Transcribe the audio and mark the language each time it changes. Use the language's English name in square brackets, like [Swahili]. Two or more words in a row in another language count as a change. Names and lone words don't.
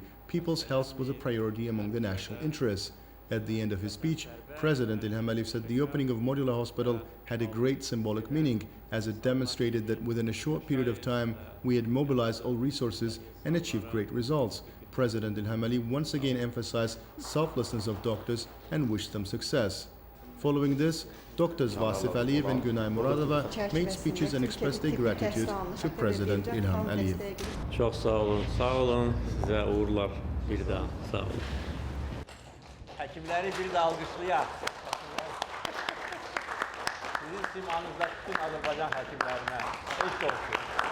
[English] People's health was a priority among the national interests. At the end of his speech, President Ilham Aliyev said the opening of modular hospital had a great symbolic meaning, as it demonstrated that within a short period of time, we had mobilized all resources and achieved great results. President Ilham Aliyev once again emphasized selflessness of doctors and wished them success. Following this, Doctors Vasif Aliyev and Günay Muradova made speeches and expressed their gratitude to President Ilham Aliyev. [Azerbaijani] Çok sağ olun, size uğurlar bir daha, sağ olun. Həkimləri bir də alqışlayaq. Sizin simanızda bütün Azərbaycan həkimlərinə eşq olsun.